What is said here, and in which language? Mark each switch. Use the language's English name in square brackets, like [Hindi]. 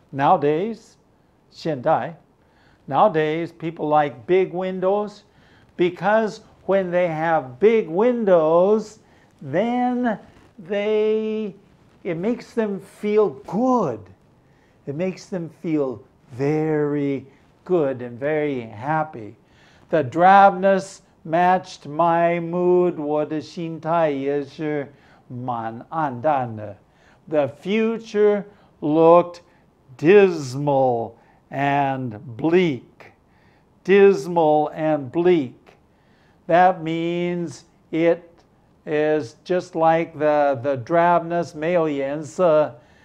[English] Nowadays, [Chinese] 现代, [English] nowadays people like big windows because when they have big windows, then it makes them feel good. It makes them feel very good and very happy. The drabness matched my mood. [Chinese] 我的心态也是蛮暗淡的. [English] The future looked dismal and bleak. Dismal and bleak. That means it is just like the drabness, [Chinese] 没有颜色.